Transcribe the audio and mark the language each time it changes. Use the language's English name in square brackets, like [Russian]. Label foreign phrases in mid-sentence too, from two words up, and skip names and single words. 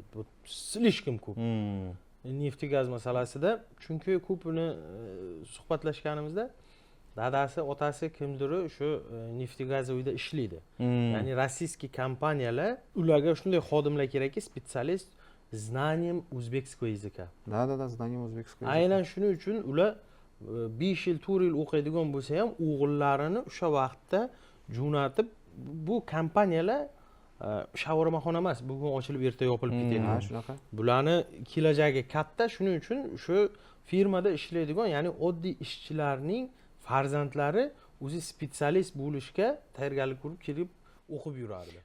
[Uzbek] Bu slishkim ko'p. Neft-gaz masalasida, chunki ko'pini suhbatlashganimizda dadasi, otasi kimdir shu Neft-gaz uyda ishlaydi. Ya'ni rossiyskiy kompaniyalar ularga shunday xodimlar kerakki, [Russian] specialist знанием узбекского языка. Да, знанием узбекского языка. [Uzbek] Aynan shuning uchun ular 5 yil, 4 yil o'qiydigan bo'lsa ham o'g'illarini o'sha vaqtda jo'natib, bu kompaniyalar shawarmaxona emas, bugun ochilib erta yopilib ketadi. Ha, shunaqa. Bularni kelajagi katta, shuning uchun shu firmada ishlaydigan, ya'ni oddiy ishchilarning farzandlari o'zi spetsialist bo'lishga tayyorgarlik ko'rib kelib o'qib yurardi.